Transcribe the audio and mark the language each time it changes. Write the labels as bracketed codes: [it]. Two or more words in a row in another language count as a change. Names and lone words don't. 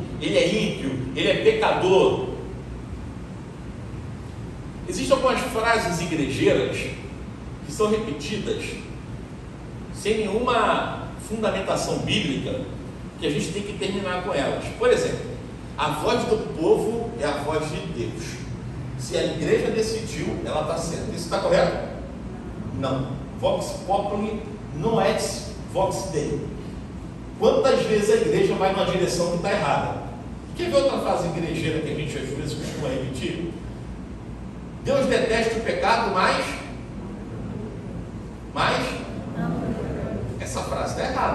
[pt] Ele é ímpio, ele é pecador. Existem algumas frases igrejeiras que são repetidas sem nenhuma fundamentação bíblica, que a gente tem que terminar com elas. Por exemplo, a voz do povo é a voz de Deus. Se a igreja decidiu, ela está certa. Isso está correto? Não. [la] Vox populi non est vox Dei. [pt] Quantas vezes a igreja vai numa direção que está errada? Quer ver outra frase igrejeira que a gente às vezes costuma repetir? Deus detesta o pecado, mas essa frase está errada.